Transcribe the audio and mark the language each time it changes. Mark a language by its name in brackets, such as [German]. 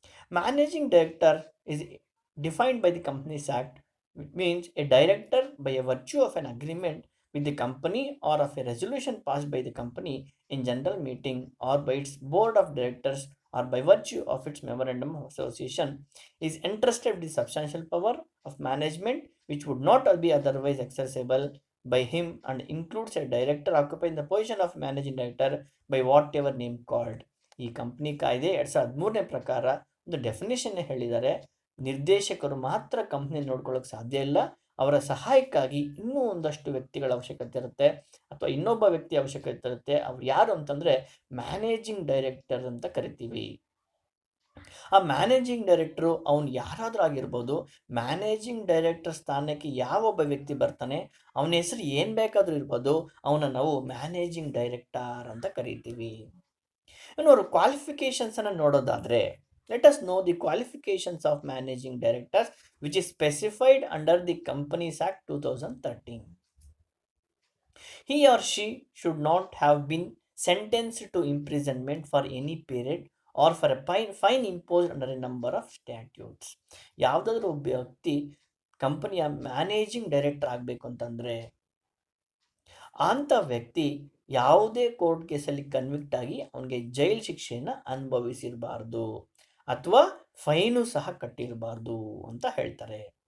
[English] Managing director is defined by the Companies Act, which means a director by a virtue of an agreement with the company or of a resolution passed by the company in general meeting or by its board of directors or by virtue of its memorandum of association is entrusted with substantial power of management which would not be otherwise accessible by him and includes a director occupying the position of managing director by whatever name called. [Kannada] ಈ company ಕಾಯ್ದೆ 2013ನೇ ಪ್ರಕಾರ ಒಂದು definition ಹೇಳಿದ್ದಾರೆ. ನಿರ್ದೇಶಕರು ಮಾತ್ರ company ನೋಡ್ಕೊಳ್ಳೋಕೆ ಸಾಧ್ಯ ಇಲ್ಲ, ಅವರ ಸಹಾಯಕ್ಕಾಗಿ ಇನ್ನೂ ಒಂದಷ್ಟು ವ್ಯಕ್ತಿಗಳ ಅವಶ್ಯಕತೆ ಇರುತ್ತೆ ಅಥವಾ ಇನ್ನೊಬ್ಬ ವ್ಯಕ್ತಿ ಅವಶ್ಯಕತೆ ಇರುತ್ತೆ. ಅವ್ರು ಯಾರು ಅಂತಂದ್ರೆ ಮ್ಯಾನೇಜಿಂಗ್ ಡೈರೆಕ್ಟರ್ ಅಂತ ಕರಿತೀವಿ. ಆ ಮ್ಯಾನೇಜಿಂಗ್ ಡೈರೆಕ್ಟರು ಅವನು ಯಾರಾದರೂ ಆಗಿರ್ಬೋದು. ಮ್ಯಾನೇಜಿಂಗ್ ಡೈರೆಕ್ಟರ್ ಸ್ಥಾನಕ್ಕೆ ಯಾವೊಬ್ಬ ವ್ಯಕ್ತಿ ಬರ್ತಾನೆ, ಅವನ ಹೆಸರು ಏನು ಬೇಕಾದರೂ ಇರ್ಬೋದು, ಅವನ ನಾವು ಮ್ಯಾನೇಜಿಂಗ್ ಡೈರೆಕ್ಟರ್ ಅಂತ ಕರಿತೀವಿ. ಇನ್ನು ಅವ್ರ ಕ್ವಾಲಿಫಿಕೇಶನ್ಸ್ ಅನ್ನು ನೋಡೋದಾದ್ರೆ, [English] let us know the qualifications of managing directors which is specified under the Companies Act 2013. He or she should not have been sentenced to imprisonment for any period or for a fine imposed under a number of statutes. [Kannada] ಯಾವುದಾದ್ರೂ ಒಬ್ಬ ವ್ಯಕ್ತಿ ಕಂಪನಿಯ managing director ಆಗಬೇಕು ಅಂತಂದರೆ ಅಂಥ ವ್ಯಕ್ತಿ ಯಾವುದೇ court ಕೇಸಲ್ಲಿ ಕನ್ವಿಕ್ಟ್ ಆಗಿ ಅವನಿಗೆ ಜೈಲ್ ಶಿಕ್ಷೆಯನ್ನು ಅನುಭವಿಸಿರಬಾರ್ದು ಅಥವಾ ಫೈನು ಸಹ ಕಟ್ಟಿರಬಾರ್ದು ಅಂತ ಹೇಳ್ತಾರೆ.